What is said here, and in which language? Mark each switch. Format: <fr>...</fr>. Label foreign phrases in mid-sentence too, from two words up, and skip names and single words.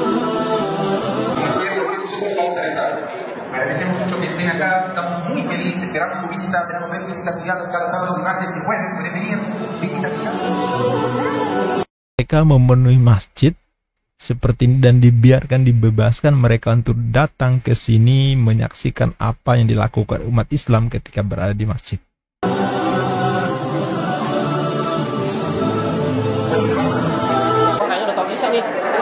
<es>Agradecemos mucho que estén acá, estamos muy felices que esperamos su visita, tenemos 3 visitas guiadas cada sábado, martes y jueves, pueden venir, visitas guiadas.</es> <id>Mereka memenuhi masjid seperti ini dan dibiarkan, dibebaskan mereka untuk datang ke sini menyaksikan apa yang dilakukan umat Islam ketika berada di masjid. Kayaknya udah sampai Isya nih.</id>